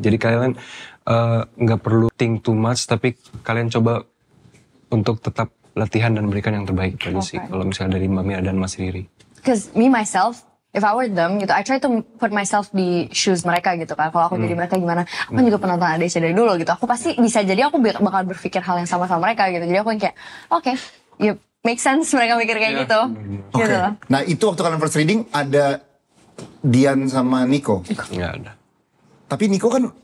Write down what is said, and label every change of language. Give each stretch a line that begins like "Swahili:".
Indonesian: Jadi kalian nggak perlu
English: think too much
Indonesian: tapi kalian coba untuk tetap latihan dan berikan yang terbaik aja sih kalau misalnya dari Mbak Mira dan Mas Riri.
English: Because me myself, if I were them gitu, I try to put myself di shoes
Indonesian: mereka gitu kan. Kalau aku jadi mereka gimana? Aku kan juga penonton ADC dari dulu gitu. Aku pasti bisa jadi aku bakal berpikir hal yang sama sama mereka gitu. Jadi aku yang kayak, oke, ya make sense mereka mikir kayak gitu. Oke. Gitu loh. Nah itu waktu kalian first reading ada Dian sama Niko. Nggak ada. Tapi Niko kan